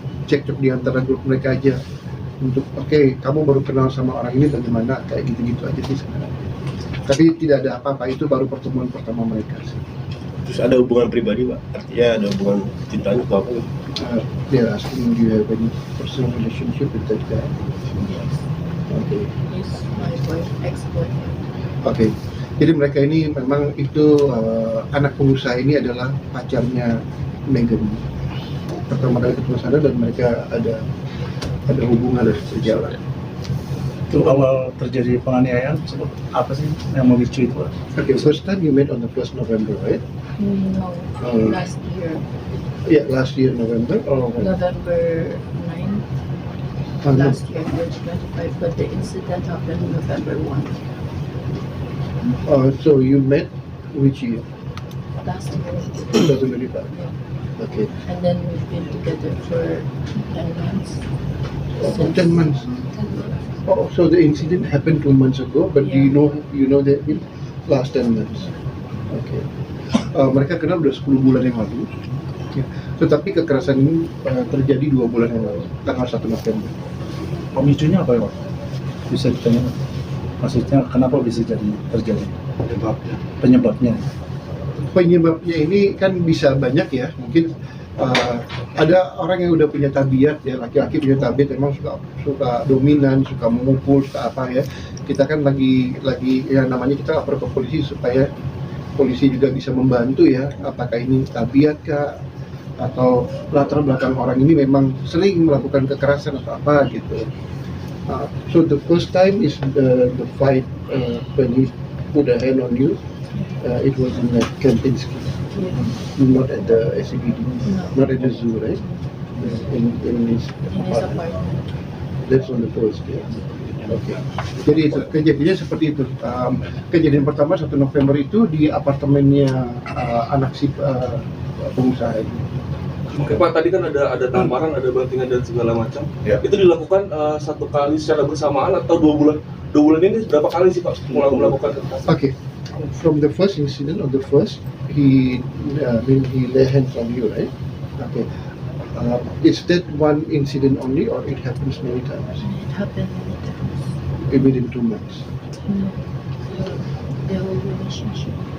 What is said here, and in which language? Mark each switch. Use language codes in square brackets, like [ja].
[id] cekcok di antara grup mereka aja untuk kamu baru kenal sama orang ini bagaimana, kayak gitu-gitu aja sih sebenarnya. Tapi tidak ada apa-apa, itu baru pertemuan pertama mereka sih. Terus ada hubungan pribadi Pak? Artinya ada hubungan cintanya atau apa? Dia [en] asking, do you have any personal relationship with that guy? Yes. Okay. He's my ex-boyfriend. [id] Oke, jadi mereka ini memang itu anak pengusaha ini adalah pacarnya Megan. Pertama kali ketemu sana dan mereka ada hubungan dari berjalan. Itu awal terjadi penganiayaan apa sih yang memicu itu? [en] Okay, first time you met on the 1st November, right? No, last year, Yeah, last year November. November 9. Last year, March 25, but the incident happened November 1. So you met which year? Last year. 2025. Okay. And then we've been together for 10 months. 10 months. Oh, so the incident happened 2 months ago, but Yeah. you know that it last 10 months. [id] Okay. Mereka kenal udah 10 bulan yang lalu. Ya. Tetapi kekerasan ini terjadi 2 bulan yang lalu, tanggal 1 November. Pemicunya apa ya Pak? Bisa ditanya? Maksudnya kenapa bisa terjadi? Penyebabnya. Penyebabnya ini kan bisa banyak ya, mungkin ada orang yang udah punya tabiat ya, laki-laki punya tabiat memang suka dominan, suka memukul, suka apa ya. Kita kan lagi ya namanya kita lapor ke polisi supaya polisi juga bisa membantu ya, apakah ini tabiat kah atau latar belakang orang ini memang sering melakukan kekerasan atau apa gitu. [en] So the first time is the fight when he put a hand on you. It was in the Kempinski, not at the SCBD, not at the zoo, right? In his apartment. That's on the first day. Okay. [id] Jadi itu kejadiannya seperti itu. Kejadian pertama 1 November itu di apartemennya anak si pengusaha ini. Oke Pak, tadi kan ada tamparan, ada bantingan dan segala macam. Ya. Itu dilakukan 1 kali secara bersamaan atau 2 bulan? 2 bulan ini berapa kali sih Pak melakukan kekerasan? [en] Okay. From the first incident, he lay hands on you, right? Okay. Is that one incident only, or it happens many times? It happened many times. Within 2 months. No, the whole relationship.